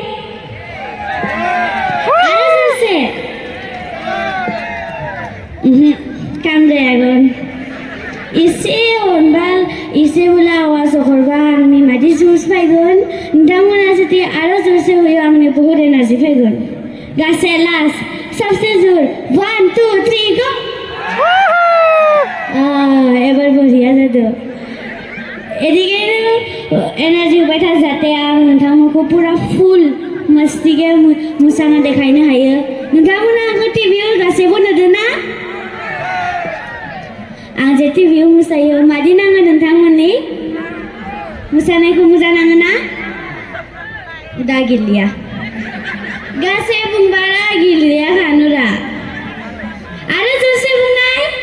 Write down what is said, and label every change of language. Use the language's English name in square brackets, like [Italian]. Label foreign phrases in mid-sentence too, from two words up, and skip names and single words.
[Bodo] आरो सासे काम जायागोन एसे अनबा एसेबोला आवाज हरबा आंनि मादि जुस फैगोन नोंथांमोना जुदि आरो जुसो होयो आंनि बहुद एनार्जि फैगोन गासै लास्ट [Hindi] सबसे जोर [Bodo] 1 2 3 गो एबार बरिया जादों एदिकेनो एनार्जि होबाय था जाहाथे आं नोंथांमोनखौ पुरा फुल मस्तिके मोसाना देखायनो हायो नोंथांमोना आंखौ टिभियाव गासैबो नुदों ना आं जे टिभियाव मोसायो मादि नाङो नोंथांमोननि मोसानायखौ मोजां नाङो ना दा गिलिया गासै बुंबारा गिलिया खानुरा आरो जौसे बुंनाय